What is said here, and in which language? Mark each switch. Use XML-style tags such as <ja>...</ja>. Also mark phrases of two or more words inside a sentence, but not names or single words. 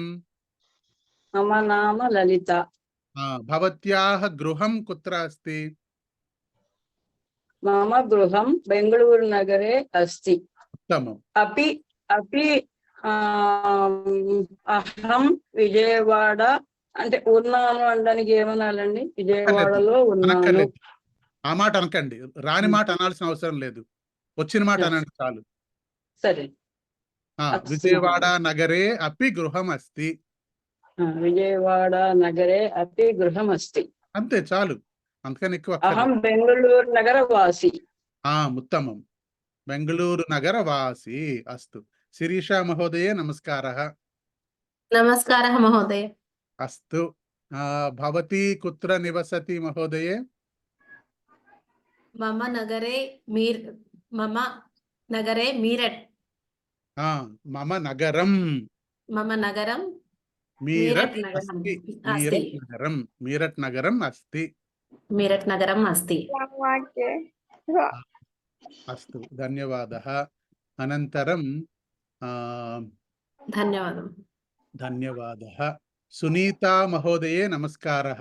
<sa>मम नाम ललिता भवत्याः गृहं कुत्र अस्ति मम गृहं बेङ्गलूरुनगरे अस्ति उत्तमम् अपि అహం</sa> <te>విజయవాడ అంటే ఉన్నాను అనడానికి ఏమనాలండి విజయవాడలో ఉన్నాను ఆ మాట అనకండి రాని మాట అనాల్సిన అవసరం లేదు వచ్చిన మాట అనండి చాలు సరే</te> <sa>విజయవాడ నగరే అపి గృహం అస్తి విజయవాడ నగరే అపి గృహం అస్తి</sa> <te>అంతే చాలు అంతకని ఎక్కువ</te> <sa>అహం బెంగళూరు నగర వాసి ఉత్తమం బెంగళూరు నగర వాసి అస్తు శిరీషా మహోదయే నమస్కారः नमस्कारः महोदय अस्तु भवती कुत्र निवसति महोदये मम नगरे मीरट् मम नगरं मीरट् नगरम् अस्ति अस्तु धन्यवादः अनन्तरं धन्यवादः सुनीता महोदये नमस्कारः</sa>